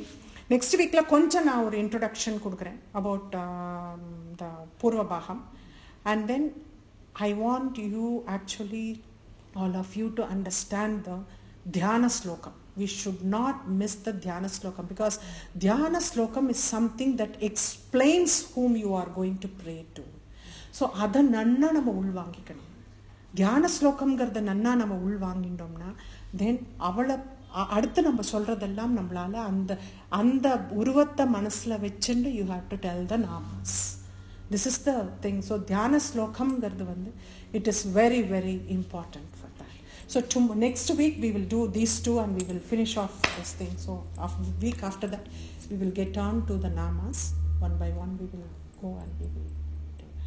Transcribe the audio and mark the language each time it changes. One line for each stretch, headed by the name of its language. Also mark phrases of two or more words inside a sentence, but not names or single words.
English: Next week
Tamil: கொஞ்சம் நா ஒரு
English: introduction kudukren about the Purva Baham, and then I want you, actually all of you, to understand the Dhyana Slokam. We should not miss the Dhyana Slokam, because Dhyana Slokam is something that explains whom you are going to pray to.
Tamil: So அதை நன்னா நாம உள்வாங்கிக்கணும். Dhyana Slokam கர்டா நன்னா நாம உள்வாங்கிண்டோம்னா, then avala அடுத்து நம்ம சொல்றதெல்லாம் நம்மளால அந்த அந்த உருவத்தை மனசுல வச்சுட்டு
English: you have to tell the namas. This is the thing. So Dhyana Slokamங்கிறது it is very, very important for that. So next week we will do these two and we will finish off this thing. So week after that we will get on to the namas. One by one we will go and we will do that.